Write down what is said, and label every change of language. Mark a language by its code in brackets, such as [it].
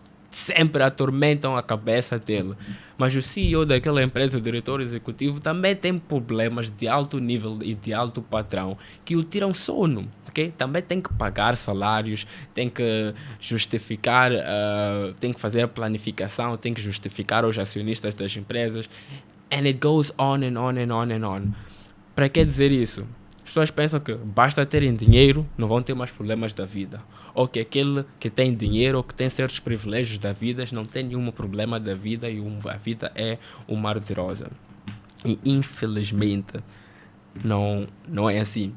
[pt] sempre atormentam a cabeça dele. Mas o CEO daquela empresa, o diretor executivo, também tem problemas de alto nível e de alto padrão que o tiram sono. Okay? Também tem que pagar salários, tem que justificar, tem que fazer a planificação, tem que justificar aos acionistas das empresas. [en] And it goes on and on and on and on. [pt] Para que dizer isso? As pessoas pensam que basta terem dinheiro, não vão ter mais problemas da vida. Ou que aquele que tem dinheiro ou que tem certos privilégios da vida não tem nenhum problema da vida e a vida é um mar de rosa. E infelizmente não é assim.